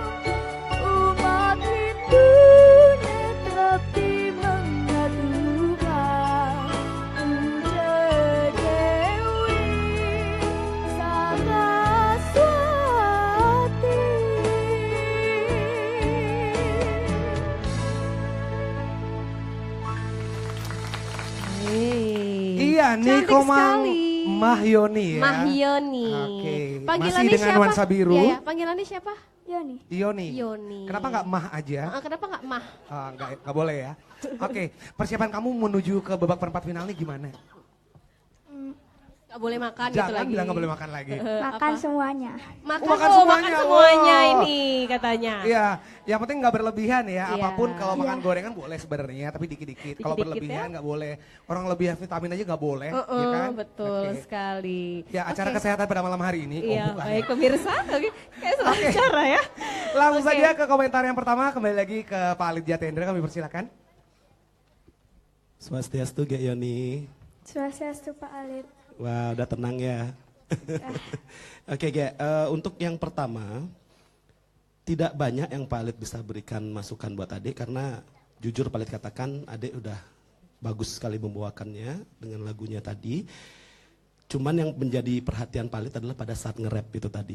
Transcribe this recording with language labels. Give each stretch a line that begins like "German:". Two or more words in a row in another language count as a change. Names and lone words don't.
Indonesian: Umat Hindu netrapi mengadukan puja Dewi Saraswati. Iya, Cantik Nikomang sekali. Mahyoni ya. Mahyoni. Oke. Panggilannya Masih dengan siapa? nuansa biru. Iya, ya. Panggilannya siapa? Yoni. Yoni. Yoni. Kenapa nggak Mah aja? Kenapa nggak Mah? Nggak boleh ya. Oke, persiapan kamu menuju ke babak perempat final nih gimana? Nggak boleh makan gitu Jangan lagi. bilang nggak boleh makan lagi. Makan semuanya. Makan, makan makan semuanya. semuanya Wow. ini katanya. Iya, yang penting nggak berlebihan ya. Iya. Apapun kalau makan Iya. gorengan boleh sebenarnya, tapi dikit-dikit. Kalau Dikit-dikit berlebihan ya. nggak boleh. Orang lebih vitamin aja nggak boleh, ya kan? Betul Oke. sekali. Ya, acara Oke. kesehatan pada malam hari ini. Iya, bukan baik ya. pemirsa. Oke, kayak salah acara ya. Langsung Oke. saja ke komentar yang pertama. Kembali lagi ke Pak Alit Jatendra, kami persilakan. Swastiastu Gek Yoni. Swastiastu Pak Alit. Wah, udah tenang ya. Oke, Gek. Untuk yang pertama, tidak banyak yang Pak Alit bisa berikan masukan buat adik karena jujur Pak Alit katakan adik udah bagus sekali membawakannya dengan lagunya tadi. Cuman yang menjadi perhatian Pak Alit adalah pada saat nge-rap itu tadi.